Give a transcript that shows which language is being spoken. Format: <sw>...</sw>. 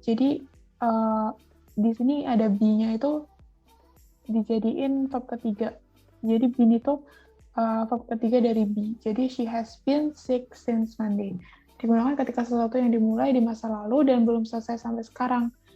<id>Jadi di sini ada be-nya itu dijadiin verb ketiga. Jadi been itu verb ketiga dari be.</id> <en>Jadi she has been sick since Monday.</en> <id>Digunakan ketika sesuatu yang dimulai di masa lalu dan belum selesai sampai sekarang.</id>